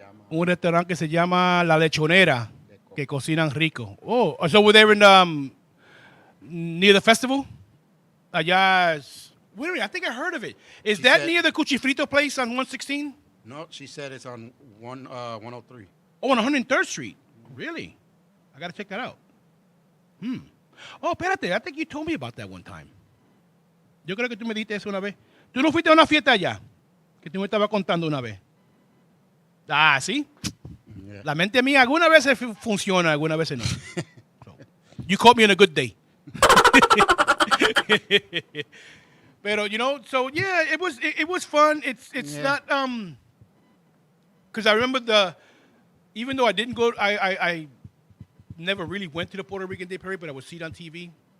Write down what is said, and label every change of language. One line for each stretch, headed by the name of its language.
Spanish: un restaurante que se llama La Lechonera, que cocinan rico.
English: Oh, so we're there in near the festival?
Spanish: Allá,
English: wait a minute, I think I heard of it. Is She that said- near the Cuchifrito place on 116? No, she said it's on 103. Oh, on 103rd Street. Really? I got to check that out. Oh,
Spanish: espérate,
English: I think you told me about that one time.
Spanish: Yo creo que tú me dijiste eso una vez. ¿Tú no fuiste a una fiesta allá? Que tú me estabas contando una vez. Ah, ¿sí? Yeah. La mente mía algunas veces funciona, algunas veces no.
English: So, you caught me on a good day. Pero so yeah, it was fun. It's Yeah. not because I remember even though I didn't go, I never really went to the Puerto Rican Day Parade, but I would see it on TV.